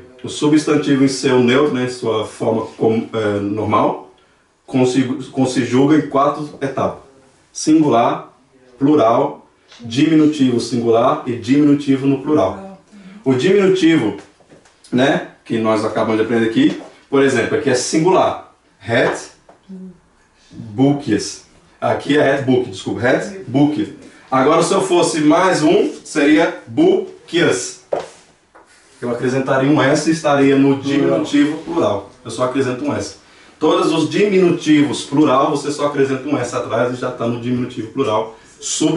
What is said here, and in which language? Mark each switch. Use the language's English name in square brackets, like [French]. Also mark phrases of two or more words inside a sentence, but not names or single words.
[Portuguese] O substantivo em seu neutro, né, em sua forma normal, conjuga em 4 etapas. Singular, plural, diminutivo singular e diminutivo no plural. O diminutivo, né, que nós acabamos de aprender aqui, por exemplo, aqui é singular. [Dutch] Het boekjes. [Portuguese] Aqui é [Dutch] het boek, desculpa, het boekje. [Portuguese] Agora se eu fosse mais um, seria boekjes. Eu acrescentaria um S e estaria no diminutivo plural. Eu só acrescento um S. Todos os diminutivos plural, você só acrescenta um S atrás e já está no diminutivo plural substantivo.